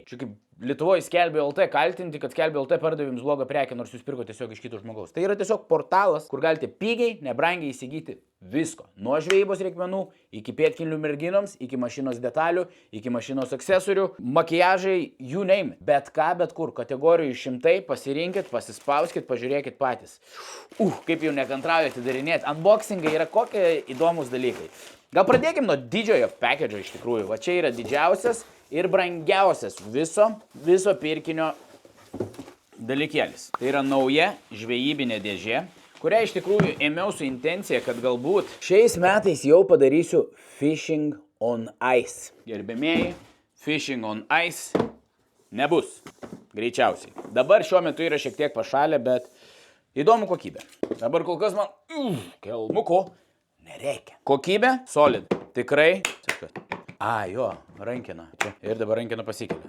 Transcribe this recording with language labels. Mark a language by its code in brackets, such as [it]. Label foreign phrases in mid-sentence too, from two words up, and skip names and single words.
[lt] Čia kaip Lietuvoje skelbė LT kaltinti, kad skelbė LT pardavė jums blogą prekę, nors jūs pirko tiesiog iš kito žmogaus. Tai yra tiesiog portalas, kur galite pigiai, nebrangiai įsigyti visko. Nuo žvejybos reikmenų, iki pėdkelnių merginoms, iki mašinos detalių, iki mašinos akcesorių, makiažai, [en] you name it. [lt] Bet ką, bet kur, kategorijų 100, pasirinkit, pasispauskit, pažiūrėkit patys. Kaip jau nekantrauju atidarinėti. Unboxingai yra kokie įdomus dalykai. Gal pradėkim nuo didžiojo package'o iš tikrųjų. Va čia yra didžiausias ir brangiausias viso pirkinio dalykėlis. Tai yra nauja žvejybinė dėžė, kurią iš tikrųjų ėmiau su intencija, kad galbūt šiais metais jau padarysiu [en] fishing on ice. [lt] Gerbėmieji, [en] fishing on ice [lt] nebus. Greičiausiai. Dabar šiuo metu yra šiek tiek pašalę, bet įdomu kokybė. Dabar kol kas man kelmuko Nereikia. Kokybė, solid. Tikrai. Jo, rankina. Ir dabar rankina pasikelia.